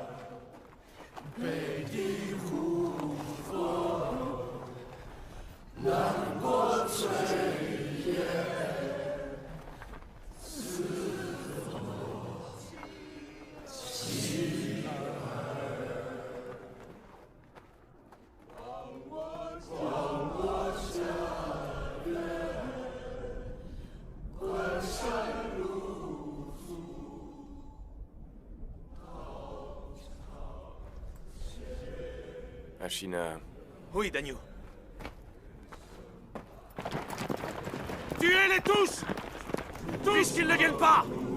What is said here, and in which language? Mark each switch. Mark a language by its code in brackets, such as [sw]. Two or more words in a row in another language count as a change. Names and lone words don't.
[zh] 北地胡佛，南国炊烟，四方妻儿，望我家园。关山如素， [fr] Ashina. Oui, Dagnou. Tuez-les tous! Puisqu'ils ne viennent pas!